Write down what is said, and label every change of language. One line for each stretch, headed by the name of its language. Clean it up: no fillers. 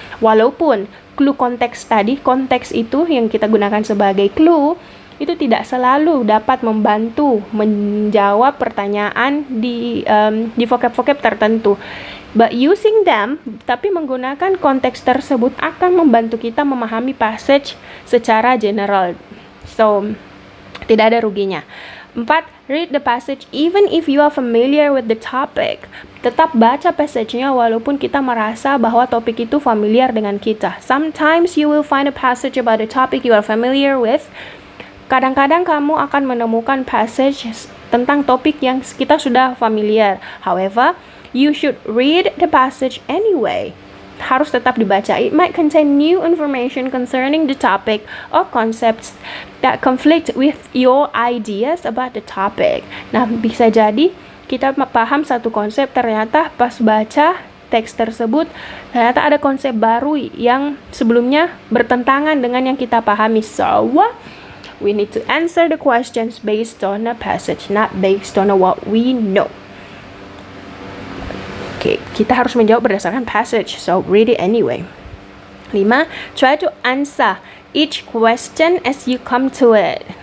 Indonesian: Walaupun clue konteks tadi, konteks itu yang kita gunakan sebagai clue, itu tidak selalu dapat membantu menjawab pertanyaan di vocab-vocab tertentu.
English: But using them,
Indonesian: tapi menggunakan konteks tersebut akan membantu kita memahami passage secara general. So, tidak ada ruginya. 4.
English: Read the passage even if you are familiar with the topic.
Indonesian: Tetap baca passage-nya walaupun kita merasa bahwa topik itu familiar dengan kita.
English: Sometimes you will find a passage about a topic you are familiar with.
Indonesian: Kadang-kadang kamu akan menemukan passage tentang topik yang kita sudah familiar.
English: However, you should read the passage anyway.
Indonesian: Harus tetap dibaca.
English: It might contain new information concerning the topic or concepts that conflict with your ideas about the topic.
Indonesian: Nah, bisa jadi kita paham satu konsep, ternyata pas baca teks tersebut ternyata ada konsep baru yang sebelumnya bertentangan dengan yang kita pahami.
English: So, we need to answer the questions based on a passage, not based on what we know.
Indonesian: Kita harus menjawab berdasarkan passage,
English: so read it anyway.
Indonesian: 5.
English: Try to answer each question as you come to it.